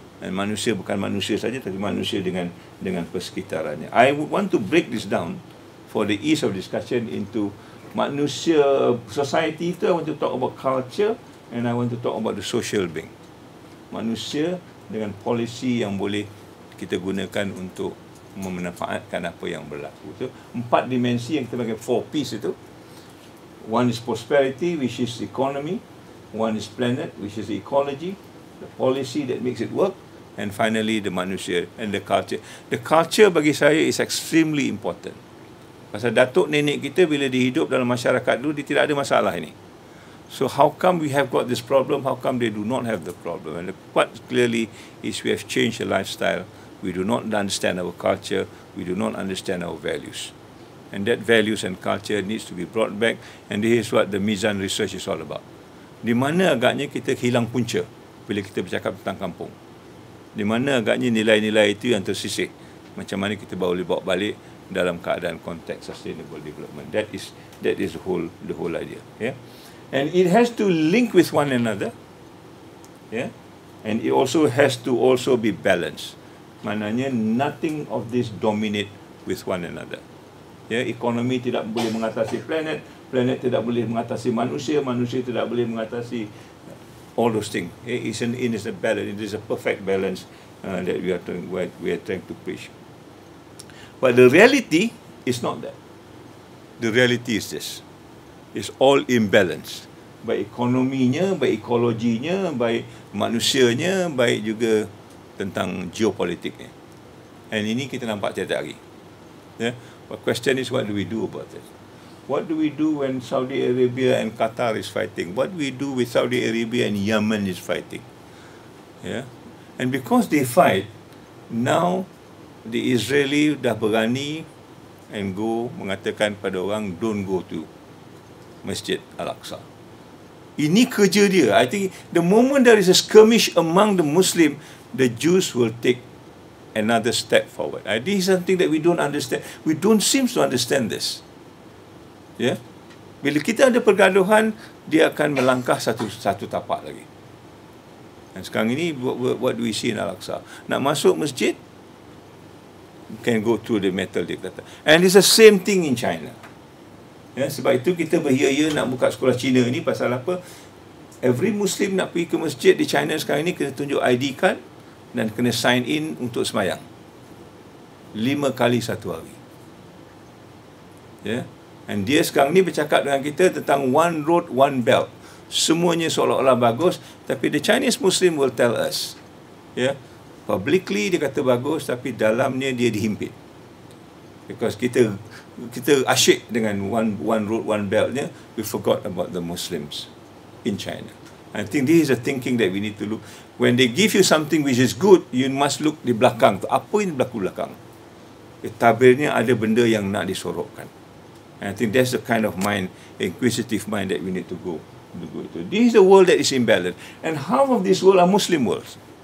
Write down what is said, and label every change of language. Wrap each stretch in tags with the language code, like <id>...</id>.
<ms>Dan manusia bukan manusia saja, tapi manusia dengan persekitarannya.</ms> <en>I would want to break this down for the ease of discussion into manusia, society itu. I want to talk about culture, and I want to talk about the social being.</en> <ms>Manusia dengan polisi yang boleh kita gunakan untuk memanfaatkan apa yang berlaku. So, 4 dimensi yang kita panggil 4Ps itu.</ms> <en>One is prosperity, which is economy. One is planet, which is ecology. The policy that makes it work. And finally, the manusia and the culture. The culture</en> <ms>bagi saya</ms> <en>is extremely important.</en> <ms>Pasal datuk nenek kita bila dia hidup dalam masyarakat dulu, dia tidak ada masalah ini.</ms> <en>So how come we have got this problem? How come they do not have the problem? And quite clearly is we have changed the lifestyle. We do not understand our culture. We do not understand our values. And that values and culture needs to be brought back. And this is what the Mizan research is all about.</en> <ms>Di mana agaknya kita hilang punca bila kita bercakap tentang kampung? Di mana agaknya nilai-nilai itu yang tersisih? Macam mana kita boleh bawa balik dalam keadaan konteks sustainable development?</ms> <en>That is the whole idea. Yeah? And it has to link with one another. Yeah? And it also has to also be balanced. Maknanya nothing of this dominate with one another.</en> <ms>Ya, ekonomi tidak boleh mengatasi planet, planet tidak boleh mengatasi manusia, manusia tidak boleh mengatasi</ms> <en>all those things. It is a balance. It is a perfect balance that we are trying to preach. But the reality is not that. The reality is this. It's all imbalance.</en> <ms>Baik ekonominya, baik ekologinya, baik manusianya, baik juga tentang geopolitiknya. And ini kita nampak tiap-tiap hari. Yeah?</ms> <en>The question is, what do we do about it? What do we do when Saudi Arabia and Qatar is fighting? What do we do with Saudi Arabia and Yemen is fighting? Yeah? And because they fight, now the Israeli</en> <ms>dah berani</ms> <en>and go</en> <ms>mengatakan pada orang,</ms> <en>don't go to Masjid Al-Aqsa.</en> <ms>Ini kerja dia.</ms> <en>I think the moment there is a skirmish among the Muslim, the Jews will take another step forward. This is something that we don't understand. We don't seem to understand this. Yeah?</en> <ms>Bila kita ada pergaduhan, dia akan melangkah satu tapak lagi. Dan sekarang ini,</ms> <en>what do we see in Al-Aqsa?</en> <ms>Nak masuk masjid,</ms> <en>can go through the metal detector. And it's the same thing in China.</en> <ms>Ya, sebab itu kita berhia-hia nak buka sekolah Cina ni pasal apa?</ms> <en>Every Muslim</en> <ms>nak pergi ke masjid di China sekarang ni kena tunjuk ID card dan kena sign in untuk semayang 5 kali satu hari. Yeah? And dia sekarang ni bercakap dengan kita tentang one road, one belt. Semuanya seolah-olah bagus, tapi</ms> <en>the Chinese Muslim will tell us,</en> <ms>yeah, publicly dia kata bagus, tapi dalamnya dia dihimpit.</ms> <en>Because</en> <ms>kita asyik dengan</ms> <en>one road, one beltnya, we forgot about the Muslims in China. I think this is a thinking that we need to look. When they give you something which is good, you must look</en> <ms>di belakang. Apa yang berlaku belakang? Tabirnya ada benda yang nak disorokkan.</ms> <en>And I think that's the kind of mind, inquisitive mind that we need to go into. This is the world that is imbalanced. And half of this world are Muslim worlds.</en>